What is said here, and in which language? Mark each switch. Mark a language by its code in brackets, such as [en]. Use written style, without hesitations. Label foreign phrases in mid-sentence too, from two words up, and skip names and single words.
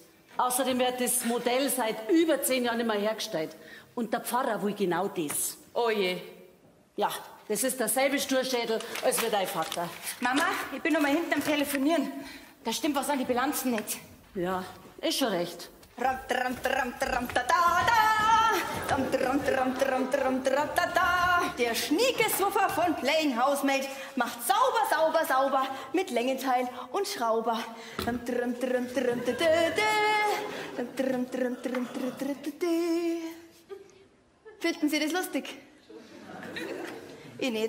[de] Außerdem wird das Modell seit über 10 Jahren nicht mehr hergestellt. Und der Pfarrer will genau das. Oh je. Ja, das ist derselbe Sturschädel als wie dein Vater. Mama, ich bin noch mal hinten am Telefonieren. Da stimmt was an die Bilanzen nicht. Ja, ist schon recht. Ram, tram, tram, tram, ta, da, da. Ram, tram, tram, tram, tram, tram, ta, da. Der Schniekeswuffer von Playing Housemaid macht sauber, sauber, sauber mit Längenteil und Schrauber. Finden Sie das lustig? Ich nicht.